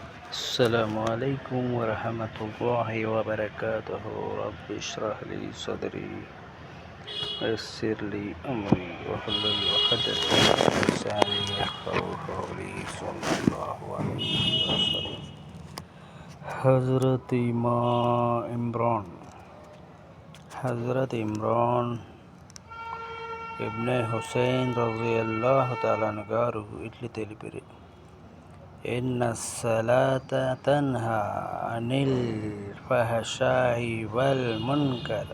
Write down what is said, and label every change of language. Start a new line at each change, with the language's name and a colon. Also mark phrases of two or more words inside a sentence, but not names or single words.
Arabic: السلام عليكم ورحمة الله وبركاته. رب اشرح لي صدري ويسر لي أمري واحلل عقدة من لساني يفقهوا قولي. صلى الله عليه وسلم. హజరత్ ఇమ్రాన్ ఇబ్నే హుసైన్ رضي الله تعالى
Telugu: గారు ఇట్లు తెలిపిరి:
Arabic: إن الصلاة تنهى عن الفحشاء والمنكر.